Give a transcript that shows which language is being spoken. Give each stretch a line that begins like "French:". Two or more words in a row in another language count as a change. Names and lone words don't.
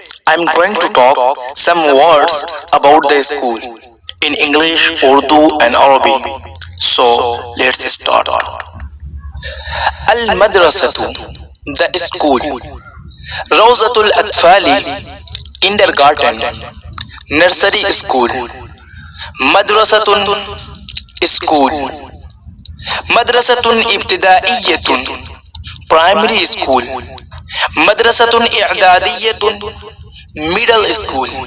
English: I'm going to talk some words about the school in English, Urdu and Arabic. So let's start. Al-Madrasatu, the school.
Arabic: روضة الأطفال, kindergarten.
English: Nursery school. Madrasatun, school.
Arabic: مدرسة إبتدائية,
English: primary school.
Arabic: مدرسة إعدادية,
English: middle school.